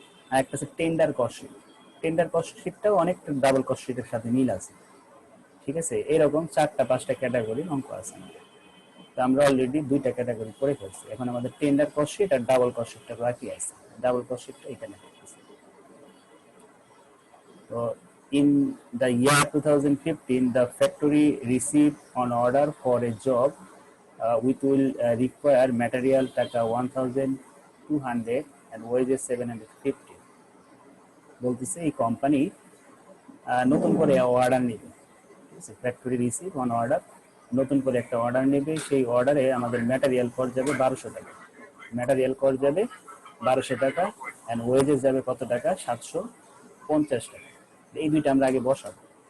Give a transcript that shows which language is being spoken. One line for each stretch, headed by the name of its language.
Bangla: আর একটা আছে tender cost sheet, tender cost শিটটাও অনেকটা ডাবল কস্ট শিটের সাথে মিল আছে, ঠিক আছে। এরকম 4টা-5টা ক্যাটাগরি অঙ্ক আছে আমাদের। তো আমরা অলরেডি 2টা ক্যাটাগরি করে ফেলছি, এখন আমাদের টেন্ডার কস্ট শিট আর ডাবল কস্ট শিটটা বাকি আছে। ডাবল কস্ট শিটটা এখানে করতেছি।
English: তো in the year 2015 the factory received an order for a job which will require material টাকা 1200 and wages 750।
Bangla: বলতেছে এই কোম্পানি নতুন করে অর্ডার নেবে,
English: factory receive on order,
Bangla: নতুন করে একটা অর্ডার নেবে, সেই অর্ডারে আমাদের ম্যাটেরিয়াল কস্ট যাবে 1200 টাকা, ম্যাটেরিয়াল কস্ট যাবে 1200 টাকা অ্যান্ড ওয়েজেস যাবে কত টাকা, 750 টাকা। এই দুইটা আমরা আগে বসাবো।